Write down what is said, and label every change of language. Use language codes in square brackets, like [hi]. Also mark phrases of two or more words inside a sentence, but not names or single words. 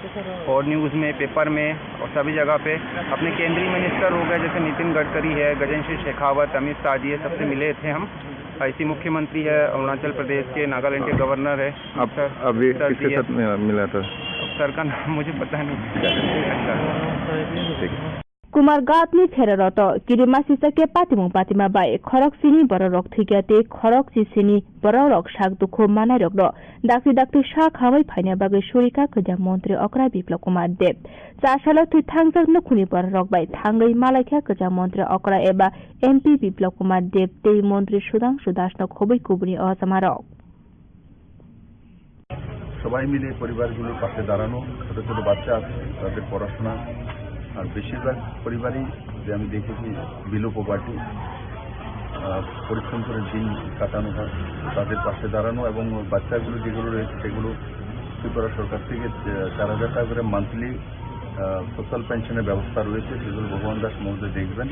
[hi] और न्यूज़ में, पेपर में और सभी जगह पे अपने केंद्रीय मिनिस्टर हो गए जैसे नितिन गडकरी है, गजेंद्र सिंह शेखावत, अमित शाह जी, सबसे मिले थे हम। ऐसी मुख्यमंत्री है अरुणाचल प्रदेश के, नागालैंड के गवर्नर है। आप अभी किसके साथ मिला था? सर का नाम मुझे पता नहीं। [trp] कुमारघाटनि फेररत किरिमा सिसके पातिमुं पातिमा बाय खरक सिनी बररक थिगाते खरक सिसिनी बररक साग दुखो मानारक द दाक्ति दाक्ति सा खावै फाइना बागै सुरिका खजा मन्त्री अक्रा बिप्लब कुमार देव चासाल थुइ थांजक नखुनि बररक बाय थांगै मालाइखा खजा मन्त्री अक्रा एबा एमपी बिप्लब कुमार देव तेई मन्त्री सुधांशु दास न खबै कुबुनि असमारक [bn] সবাই মিলে পরিবারগুলোর পাশে দাঁড়ানো, ছোট ছোট বাচ্চা আছে তাদের পড়াশোনা, আর বেশিরভাগ পরিবারই যে আমি দেখেছি [en] below poverty, [bn] পরিশ্রম করে দিন কাটানো হয়, তাদের পাশে দাঁড়ানো এবং বাচ্চাগুলো যেগুলো রয়েছে সেগুলো ত্রিপুরা সরকার থেকে 4,000 টাকা করে [en] monthly social [bn] পেনশনের ব্যবস্থা রয়েছে, সেগুলো ভগবান দাস মহোদয় দেখবেন।